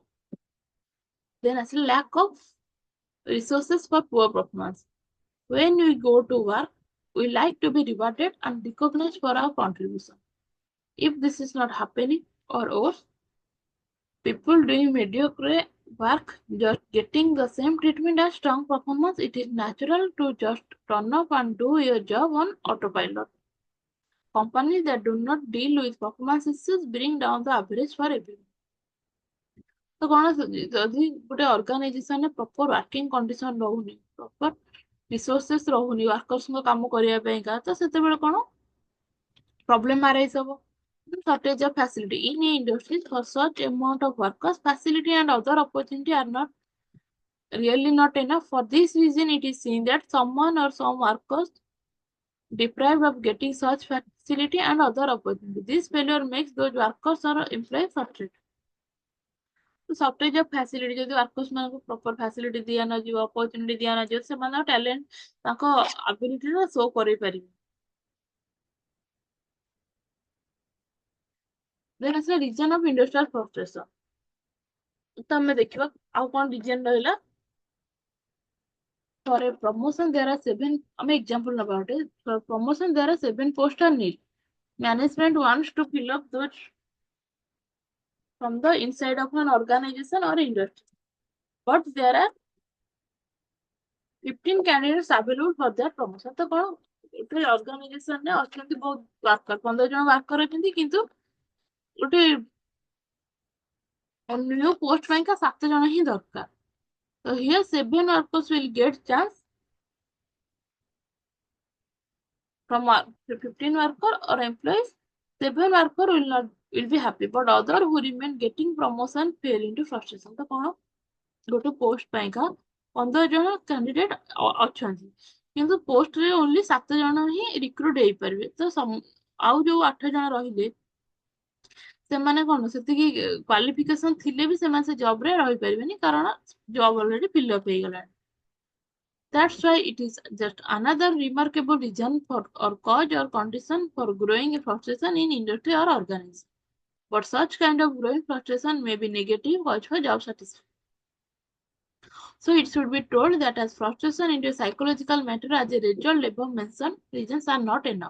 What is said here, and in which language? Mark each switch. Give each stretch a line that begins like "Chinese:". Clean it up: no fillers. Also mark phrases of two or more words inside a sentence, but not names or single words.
English: ଦେନ୍ ଆସିଲା lack of resources for poor performance. When we go to work, we like to be rewarded and recognized for our contribution. If this is not happening, or worse, people doing mediocre work just getting the same treatment as strong performance, it is natural to just turn up and do your job on autopilot. Companies that do not deal with performance issues bring down the average for everyone.
Odia: ତ କଣ ଯଦି ଗୋଟେ ଅର୍ଗାନାଇଜେସନରେ
English: proper working condition
Odia: ରହୁନି,
English: proper resources
Odia: ରହୁନି ୱାର୍କର୍ସଙ୍କ କାମ କରିବା ପାଇଁକା, ତ ସେତେବେଳେ କଣ
English: problem arise
Odia: ହବ।
English: Shortage of facility in industries for such amount of workers, facility and other opportunity are not really not enough. For this reason, it is seen that someone or some workers deprived of getting such facility and other opportunity. This failure makes those workers or employees frustrated. shortage of facility
Odia: ଯଦି ୱାର୍କର୍ସ ମାନଙ୍କୁ
English: proper facility
Odia: ଦିଆ ନଯିବ, ଅପରଚୁନିଟି ଦିଆ ନଯିବ, ସେମାନଙ୍କ ଟ୍ୟାଲେଣ୍ଟ ତାଙ୍କ ଆବିଲିଟିରେ ଶୋ କରିପାରିବେ।
English: ଦେନ୍ ଆସିଲା reason of industrial frustration.
Odia: ତ ଆମେ ଦେଖିବା ଆଉ କଣ ରିଜନ ରହିଲା।
English: For a promotion there are 7,
Odia: ଆମେ ଏକ୍ସାମ୍ପଲ ନବା ଗୋଟେ।
English: For promotion there are 7 posts are need. Management wants to fill up those from the inside of an organization or industry, but there are 15 candidates available for that promotion.
Odia: ତ କଣ ଗୋଟେ ଅର୍ଗାନାଇଜେସନରେ ଅଛନ୍ତି ବହୁତ ୱାର୍କର, 15 ଜଣ ୱାର୍କର ଅଛନ୍ତି, କିନ୍ତୁ ଗୋଟେ
English: new post
Odia: ପାଇଁକା 7 ଜଣ ହିଁ ଦରକାର।
English: ତ here 7 workers will get chance from 15 worker or employees. 7 worker will be happy, but other who remain getting promotion fail into frustration.
Odia: ତ କଣ ଗୋଟେ ପୋଷ୍ଟ ପାଇଁକା 15 ଜଣ କ୍ୟାଣ୍ଡିଡେଟ୍ ଅଛନ୍ତି, କିନ୍ତୁ ପୋଷ୍ଟରେ ଓନ୍ଲି 7 ଜଣ ହିଁ ରିକ୍ରୁଟ ହେଇପାରିବେ। ତ ଆଉ ଯୋଉ 8 ଜଣ ରହିଲେ ସେମାନେ କଣ ସେତିକି କ୍ୱାଲିଫିକେସନ ଥିଲେ ବି ସେମାନେ ସେ ଜବ ରେ ରହିପାରିବେନି, କାରଣ ଜବ ଅଲରେଡି
English: fill up
Odia: ହେଇଗଲାଣି।
English: That's why it is just another remarkable reason for or cause or condition for growing frustration in industry or organization. But such kind of growing frustration may be negative cause for job satisfaction. So it should be told that as frustration into a psychological matter as a result above mentioned reasons are not enough.